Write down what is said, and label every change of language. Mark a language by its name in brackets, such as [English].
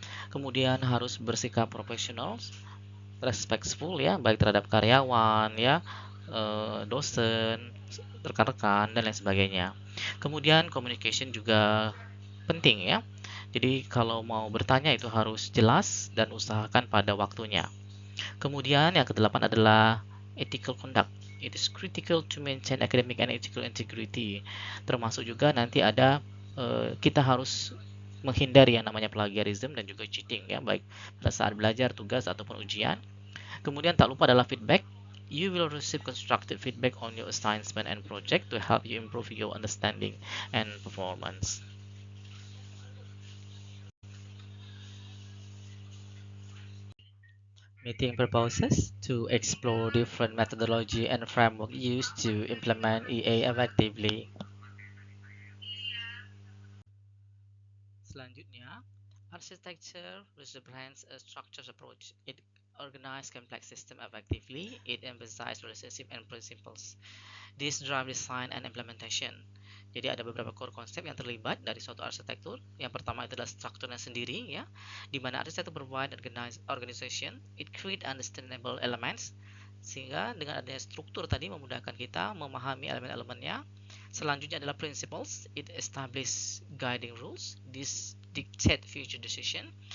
[Indonesian] Kemudian harus bersikap profesional, respectful ya, baik terhadap karyawan ya, dosen, rekan-rekan dan lain sebagainya. Kemudian communication juga penting ya. Jadi kalau mau bertanya itu harus jelas dan usahakan pada waktunya. Kemudian yang kedelapan adalah ethical conduct. [English] It is critical to maintain academic and ethical integrity. [Indonesian] Termasuk juga nanti ada kita harus menghindari yang namanya plagiarism dan juga cheating ya, baik pada saat belajar, tugas ataupun ujian. Kemudian tak lupa adalah feedback. [English] You will receive constructive feedback on your assignment and project to help you improve your understanding and performance. Meeting purposes to explore different methodology and framework used to implement EA effectively. [Indonesian] Selanjutnya, [English] architecture represents a structured approach. It organizes complex systems effectively. It emphasizes relationship and principles. This drive design and implementation. [Indonesian] Jadi ada beberapa core konsep yang terlibat dari suatu arsitektur. Yang pertama itu adalah strukturnya sendiri ya, di mana arsitektur [English] provide organization, it create understandable elements, [Indonesian] sehingga dengan adanya struktur tadi memudahkan kita memahami elemen-elemennya. Selanjutnya adalah [English] principles, it establish guiding rules, this dictate future decision.